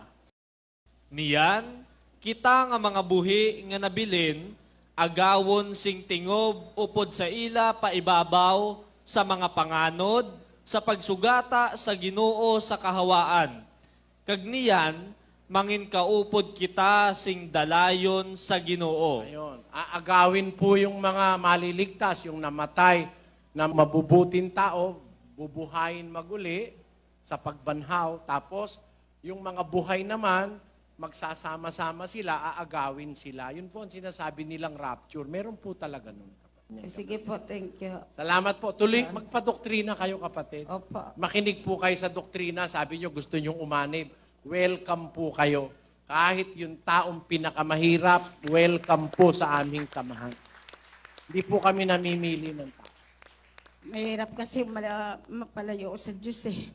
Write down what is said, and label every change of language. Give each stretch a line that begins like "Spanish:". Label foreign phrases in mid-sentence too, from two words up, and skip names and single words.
Hiligaynon: Niyan, kita nga mga buhi nga nabilin, agawon sing tingob upod sa ila paibabaw sa mga panganod, sa pagsugata sa Ginoo sa kahawaan. Kagniyan, mangin kaupod kita sing dalayon sa Ginoo.
Filipino: Ayun. Aagawin po yung mga maliligtas, yung namatay na mabubuting tao, bubuhayin maguli sa pagbanhaw. Tapos, yung mga buhay naman, magsasama-sama sila, aagawin sila. Yun po ang sinasabi nilang rapture. Meron po talaga nun. Sige po,
English: thank you.
Filipino: Salamat po. Tuloy, magpadoktrina kayo, kapatid. Opo. Makinig po kayo sa doktrina. Sabi nyo, gusto nyong umanib. Welcome po kayo. Kahit yung taong pinakamahirap, welcome po sa aming samahan. Hindi po kami namimili ng tao. Mahirap kasi mapalayo sa Diyos eh.